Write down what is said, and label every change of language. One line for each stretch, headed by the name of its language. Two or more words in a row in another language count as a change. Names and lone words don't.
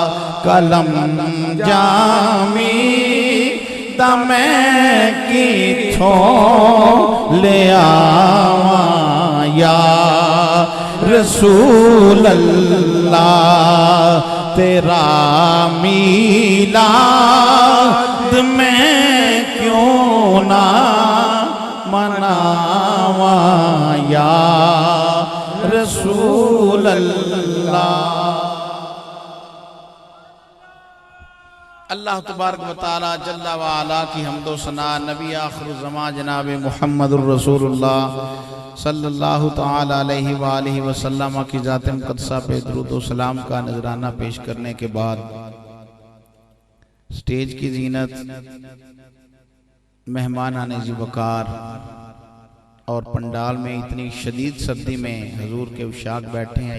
Punjabi: قلم جامی دمے کتھوں لے آواں
Arabic: يا رسول الله.
Punjabi: تیرا میلاد میں کیوں نا مناواں
Arabic: يا رسول الله. الله تبارك وتعالى جل وعلا
Urdu: کی حمد و ثنا نبی آخر زماں جناب
Arabic: محمد رسول الله صلى الله تعالى عليه وآله وسلم
Urdu: کی ذات مقدسہ پہ درود و سلام کا نذرانہ پیش کرنے کے بعد اسٹیج کی زینت، مہمان آنے جی وقار اور پنڈال میں اتنی شدید سردی میں حضور کے عشاق بیٹھے ہیں.